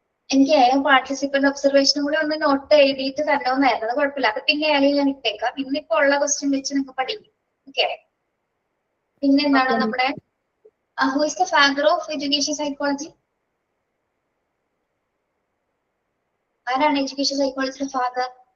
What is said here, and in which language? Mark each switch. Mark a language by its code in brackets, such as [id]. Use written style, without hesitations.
[ml] എനിക്ക് പാർട്ടിസിപ്പന്റ് ഒബ്സർവേഷനും കൂടെ ഒന്ന് നോട്ട് എഴുതിയിട്ട് തരണമെന്നായിരുന്നു. അത് കുഴപ്പമില്ല, അത് പിന്നെ ആയാലും ഞാൻ ഇട്ടേക്കാം. ഇന്നിപ്പോ ഉള്ള ക്വസ്റ്റ്യൻ വെച്ച് നിങ്ങൾക്ക് പഠിക്കും. ഓക്കെ, പിന്നെ എന്താണ് നമ്മുടെ [en] Who is the father of education psychology? [ml] ആരാണ് എഡ്യൂക്കേഷൻ സൈക്കോളജിയുടെ ഫാദർ?